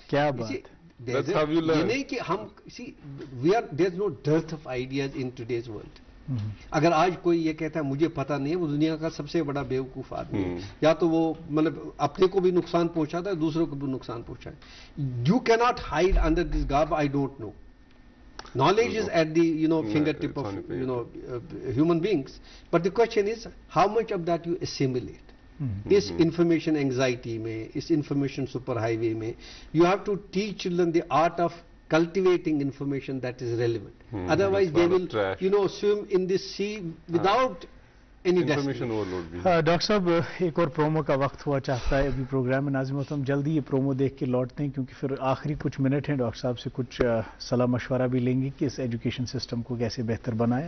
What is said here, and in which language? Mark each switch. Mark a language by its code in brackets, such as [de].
[ur] کیا بات یہ نہیں کہ ہم [en] see we are there is no dearth of ideas in today's world [ur] اگر آج کوئی یہ کہتا ہے مجھے پتہ نہیں ہے، وہ دنیا کا سب سے بڑا بیوقوف آدمی ہے. یا تو وہ مطلب اپنے کو بھی نقصان پہنچاتا ہے، دوسروں کو بھی نقصان پہنچاتا ہے. [en] You cannot hide under this garb, I don't know. Knowledge is at the fingertip of human beings, but the question is how much of that you assimilate. [ur] اس information anxiety میں، اس انفارمیشن سپر ہائی وے میں [en] You have to teach children the art of cultivating information that is relevant. Otherwise they will swim in this sea without any information overload بھی. [ur] Doctor صاحب ایک اور promo کا وقت ہوا چاہتا ہے ابھی پروگرام میں. ناظرین محترم جلدی یہ پرومو دیکھ کے لوٹتے ہیں کیونکہ پھر آخری کچھ منٹ ہیں. ڈاکٹر صاحب سے کچھ صلاح مشورہ بھی لیں گے کہ اس ایجوکیشن سسٹم کو کیسے بہتر بنائیں.